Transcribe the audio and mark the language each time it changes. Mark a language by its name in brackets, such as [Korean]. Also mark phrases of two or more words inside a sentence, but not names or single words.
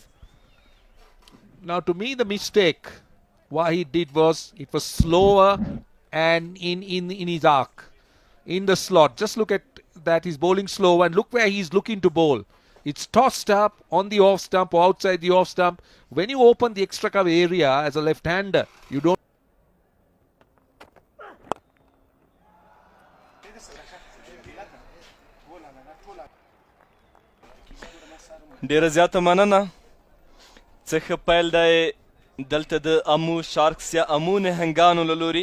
[English] Now, to me, the mistake what he did was it was slower and in his arc, in the slot. Just look at that. He's bowling slow, and look where he's looking to bowl. It's tossed up on the off stump or outside the off stump. When you open the extra cover area as a left-hander, you don't. [Pashto] ډیره زیاته مننه. څه ښه پیل دی دلته د امو شارکس یا امو نهنګانو له لوري.